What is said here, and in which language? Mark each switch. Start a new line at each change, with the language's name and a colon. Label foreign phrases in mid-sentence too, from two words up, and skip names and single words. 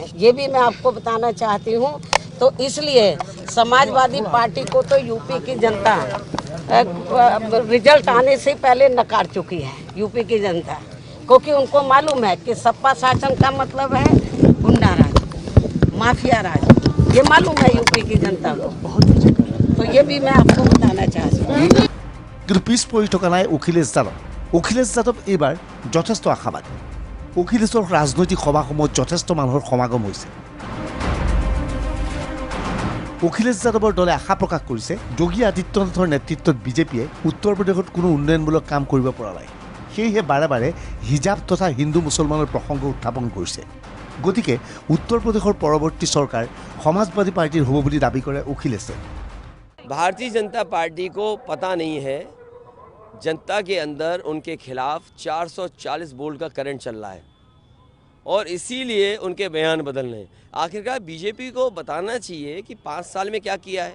Hindi: ये भी मैं आपको बताना चाहती हूँ। तो इसलिए समाजवादी पार्टी को तो यूपी की जनता रिजल्ट आने से पहले नकार चुकी है, यूपी की जनता, क्योंकि उनको मालूम है कि सपा शासन का मतलब है गुंडा राज, माफिया राज। ये मालूम है यूपी की जनता को। तो ये भी मैं आपको बताना चाहती हूँ।
Assamese: কিন্তু পিছ পৰি থকা নাই অখিলেশ যাদৱ। অখিলেশ যাদৱ এইবাৰ যথেষ্ট আশাবাদী। অখিলেশৰ ৰাজনৈতিক সভাসমূহত যথেষ্ট মানুহৰ সমাগম হৈছে। অখিলেশ যাদৱৰ দলে আশা প্ৰকাশ কৰিছে যোগী আদিত্যনাথৰ নেতৃত্বত বিজেপিয়ে উত্তৰ প্ৰদেশত কোনো উন্নয়নমূলক কাম কৰিব পৰা নাই। সেয়েহে বাৰে বাৰে হিজাব তথা হিন্দু মুছলমানৰ প্ৰসংগ উত্থাপন কৰিছে। গতিকে উত্তৰ প্ৰদেশৰ পৰৱৰ্তী চৰকাৰ সমাজবাদী পাৰ্টিৰ হ'ব বুলি দাবী কৰে অখিলেশে।
Hindi: भारतीय जनता पार्टी को पता नहीं है जनता के अंदर उनके खिलाफ 440 वोल्ट का करंट चल रहा है और इसीलिए उनके बयान बदल रहे हैं। आखिरकार बीजेपी को बताना चाहिए कि 5 साल में क्या किया है।